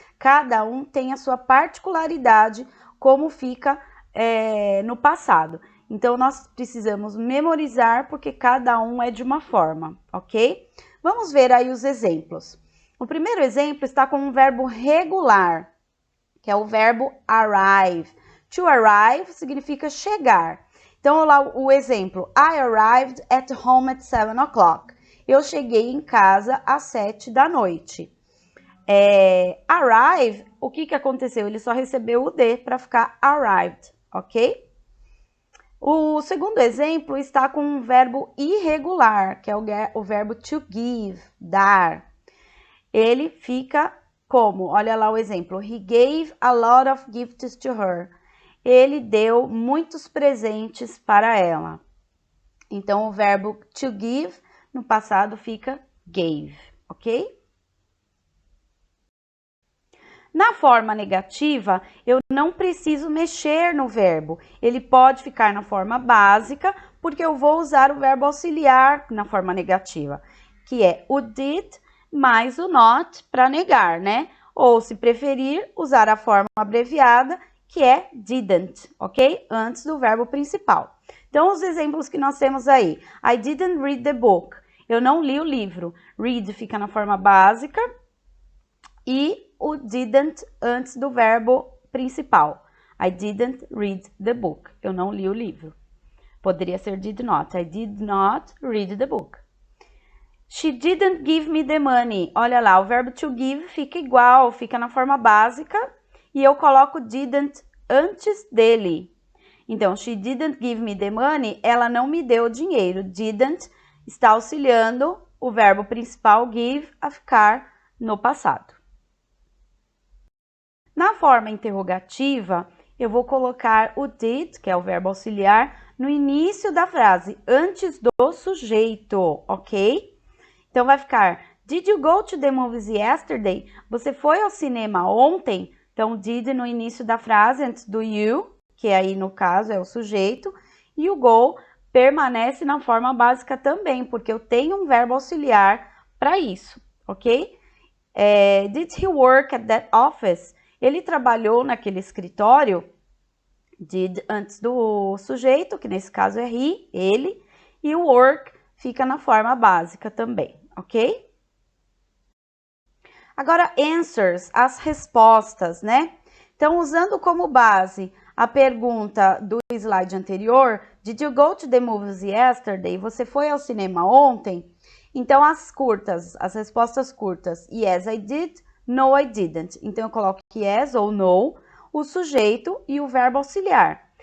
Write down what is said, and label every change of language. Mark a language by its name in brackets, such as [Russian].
[Portuguese] Cada um tem a sua particularidade, como fica no passado. Então, nós precisamos memorizar, porque cada um é de uma forma, ok? Vamos ver aí os exemplos. O primeiro exemplo está com um verbo regular, que é o verbo arrive. To arrive significa chegar. Então, lá o exemplo. [English] I arrived at home at 7 o'clock. [Portuguese] Eu cheguei em casa às 7 da noite. Arrive, o que aconteceu? Ele só recebeu o D para ficar arrived, ok? O segundo exemplo está com um verbo irregular, que é o verbo to give, dar. Ele fica como? Olha lá o exemplo. [English] He gave a lot of gifts to her. [Portuguese] Ele deu muitos presentes para ela. Então, o verbo to give, no passado, fica gave, ok? Na forma negativa, eu não preciso mexer no verbo. Ele pode ficar na forma básica, porque eu vou usar o verbo auxiliar na forma negativa, que é o did mais o not para negar, né? Ou, se preferir, usar a forma abreviada, que é didn't, ok? Antes do verbo principal. Então, os exemplos que nós temos aí. [English] I didn't read the book. [Portuguese] Eu não li o livro. Read fica na forma básica e o didn't antes do verbo principal. [English] I didn't read the book. [Portuguese] Eu não li o livro. Poderia ser did not. [English] I did not read the book. She didn't give me the money. [Portuguese] Olha lá, o verbo to give fica igual, fica na forma básica e eu coloco didn't antes dele. Então, [English] she didn't give me the money, [Portuguese] ela não me deu o dinheiro. Didn't está auxiliando o verbo principal give a ficar no passado. Na forma interrogativa, eu vou colocar o did, que é o verbo auxiliar, no início da frase, antes do sujeito, ok? Então, vai ficar, [English] did you go to the movies yesterday? [Portuguese] Você foi ao cinema ontem? Então, did no início da frase, antes do you, que aí no caso é o sujeito, e o go permanece na forma básica também, porque eu tenho um verbo auxiliar para isso, ok? [English] Did he work at that office? [Portuguese] Ele trabalhou naquele escritório? Did antes do sujeito, que nesse caso é he, ele, e o work fica na forma básica também, ok? Agora, answers, as respostas, né? Então, usando como base a pergunta do slide anterior, [English] did you go to the movies yesterday? [Portuguese] Você foi ao cinema ontem? Então, as respostas curtas, [English] yes, I did, no, I didn't. [Portuguese] Então, eu coloco yes ou no, o sujeito e o verbo auxiliar.